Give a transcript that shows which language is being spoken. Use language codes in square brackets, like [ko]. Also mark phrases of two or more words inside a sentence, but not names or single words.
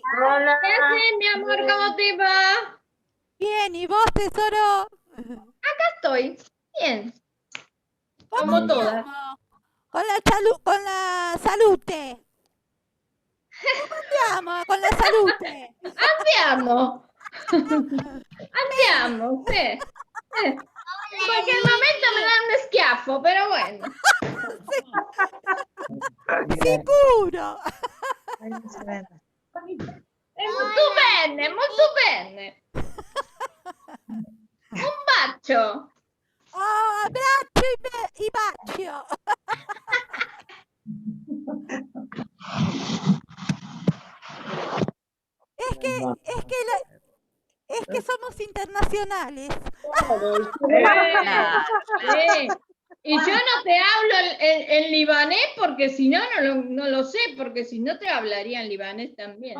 [es] Hola. ¿Qué haces, mi amor? ¿Cómo te va? Bien, ¿y vos, tesoro? Estoy bien. ¿Cómo Como todas. andamos? Con la salute. ¿Cómo andamos con la salute? [it] Andiamo. Andiamo, [es] sí. En cualquier momento me dan un schiaffo, pero bueno. [it] Sicuro. È molto bene. Un bacio. Oh, abbraccio y bacio. [es] Es que somos internacionales. Sí. Y yo no te hablo en libanés porque si no, no lo sé, porque si no te hablaría en libanés también.